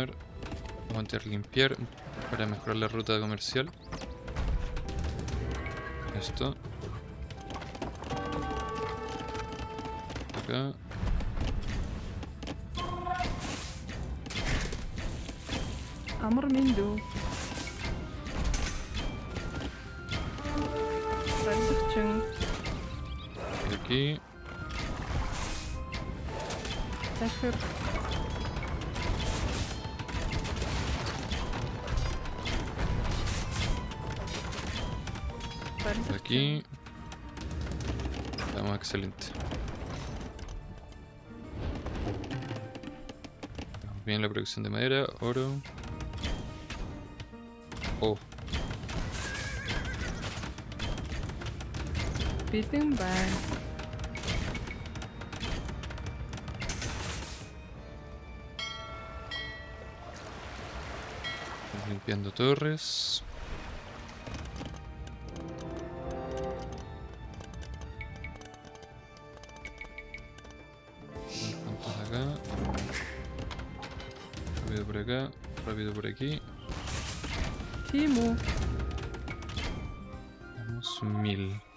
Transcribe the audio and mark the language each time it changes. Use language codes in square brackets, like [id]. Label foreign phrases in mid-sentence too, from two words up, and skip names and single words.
[es] Vamos a intentar limpiar para mejorar la ruta comercial. Esto. Acá. [mn] Амар минь дүү. Барилгачин. [es] Y aquí. [mn] Захир [es] Y aquí. Estamos excelente. Vamos bien la producción de madera, oro. Oh, [mn] бэлэн байна. [es] vamos limpiando torres. Unos cuantos acá. Rápido por acá, rápido por aquí. [mn] Тийм үү. [es] Vamos 1000.